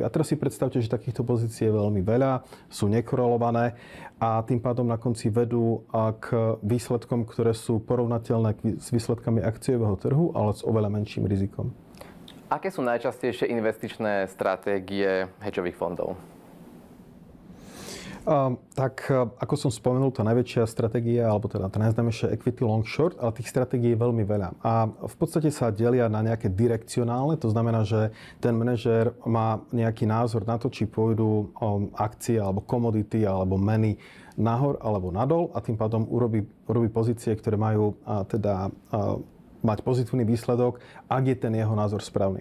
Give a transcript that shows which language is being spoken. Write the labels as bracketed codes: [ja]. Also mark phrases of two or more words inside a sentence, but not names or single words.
[sk] A teraz si predstavte, že takýchto pozícií je veľmi veľa, sú nekorelované a tým pádom na konci vedú k výsledkom, ktoré sú porovnateľné s výsledkami akciového trhu, ale s oveľa menším rizikom. Aké sú najčastejšie investičné stratégie hedžových fondov? Tak, ako som spomenul, tá najväčšia stratégia, alebo teda tá najznámejšia [en] equity long short, [sk] ale tých stratégií je veľmi veľa. A v podstate sa delia na nejaké direkcionálne, to znamená, že ten manažér má nejaký názor na to, či pôjdu akcie, alebo komodity, alebo meny nahor, alebo nadol a tým pádom urobí pozície, ktoré majú mať pozitívny výsledok, ak je ten jeho názor správny.